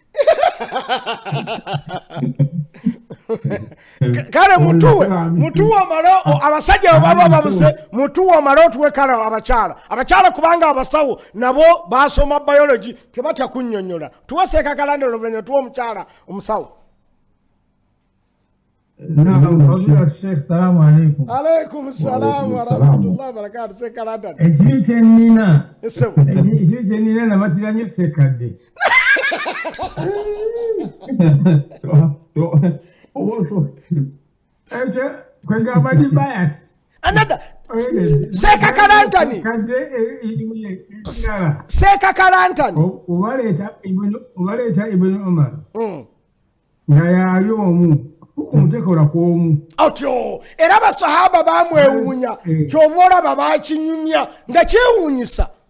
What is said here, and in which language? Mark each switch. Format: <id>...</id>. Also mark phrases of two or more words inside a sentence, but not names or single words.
<lg>kale mutuwe omale abasajja baba babuze mutuwe omale otuwe kale abakyala kubanga abasawo nabo basoma biology tebatya kunnyonnyola tuwe Seeka Kalandera oluvanyuma tuwe omukyala omusawo.</lg> <ar>السلام عليكم. عليكم السلام ورحمة الله وبركاته.</ar> <lg>Seeka Kalandera ekibi kyenina nabatira nnyo Ssekkadde kwegamba ndi biased another Seeka Kalantani Seeka Kalantani obaleeta Ibn Umar nga yaali omu okumutekola kw'omu otyo era abasahaba bamwewuunya kyova olaba bakinyumya nga kyewuunyisa</lg>